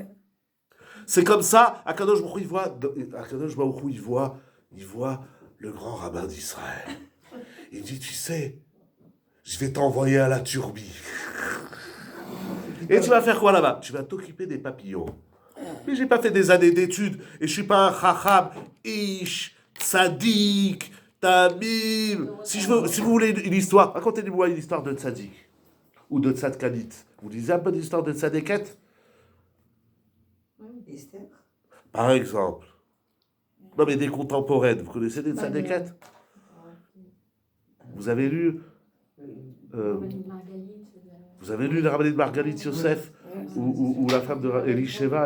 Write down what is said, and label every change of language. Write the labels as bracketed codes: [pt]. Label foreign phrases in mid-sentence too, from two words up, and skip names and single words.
[fr] C'est comme ça, [he] Akadosh Baruch Hu, [fr] il voit le grand rabbin d'Israël. Il dit, tu sais, je vais t'envoyer à la Turbie. Et tu vas faire quoi là-bas? Tu vas t'occuper des papillons. Mais j'ai pas fait des années d'études, et je suis pas un [he] chacham, ish, tzadik, tamim. [fr] Si vous voulez une histoire, racontez-moi une histoire de tzadik, ou de tzadkanit. Vous lisez un peu d'histoire de tzadeket? Esther. Par exemple. Non, mais des contemporaines. Vous connaissez des tzadeket? Vous avez lu vous avez lu la rabbinite Margalit Yosef ou la femme de Elisheva?